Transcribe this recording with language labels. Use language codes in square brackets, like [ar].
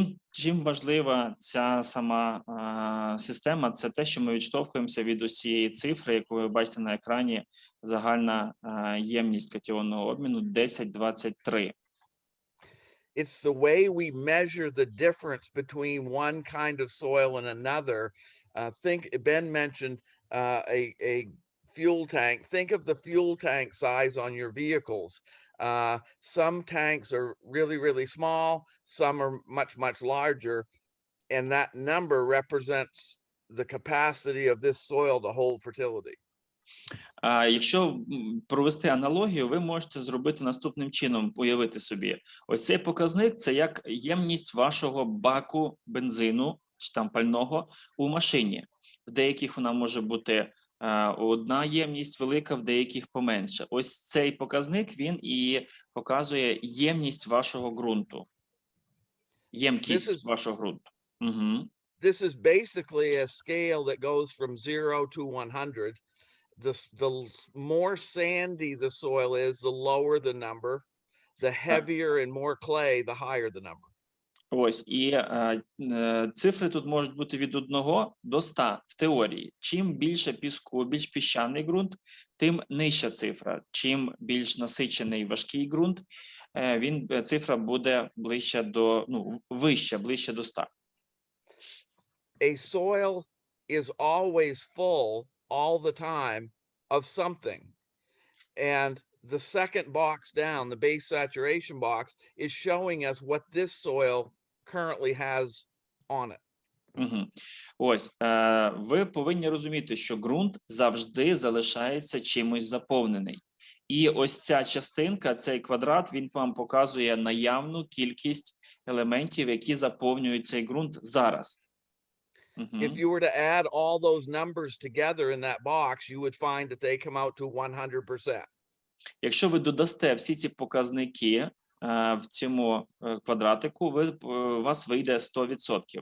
[uk] Чим важлива ця сама система, це те, що ми відштовхуємося від усієї цифри, яку ви бачите на екрані, загальна ємність катіонного обміну 1023. [en] It's the way we measure the difference between one kind of soil and another. Think Ben mentioned a fuel tank. Think of the fuel tank size on your vehicles. Some tanks are really, really small. Some are much, much larger. And that number represents the capacity of this soil to hold fertility. [uk] Якщо провести аналогію, ви можете зробити наступним чином, уявити собі. Ось цей показник – це як ємність вашого баку бензину, чи там пального, у машині. В деяких вона може бути одна ємність велика, в деяких поменше. Ось цей показник, він і показує ємність вашого ґрунту. Ємкість вашого ґрунту. Угу. [en] This is basically a scale that goes from 0 to 100. The more sandy the soil is, the lower the number. The heavier and more clay, the higher the number. [uk] Ось, і цифри тут можуть бути від 1 до 100 в теорії. Чим більше піску, більш піщаний ґрунт, тим нижча цифра. Чим більш насичений важкий ґрунт, цифра буде ближче до, вища, ближче до 100. [en] A soil is always full all the time of something. And the second box down, the base saturation box, is showing us what this soil currently has on it. [uk] Ось, ви повинні розуміти, що ґрунт завжди залишається чимось заповнений. І ось ця частинка, цей квадрат, він вам показує наявну кількість елементів, які заповнюють цей ґрунт зараз. [en] If you were to add all those numbers together in that box, you would find that they come out to 100%. [uk] Якщо ви додасте всі ці показники в цьому квадратику, у вас вийде 100%.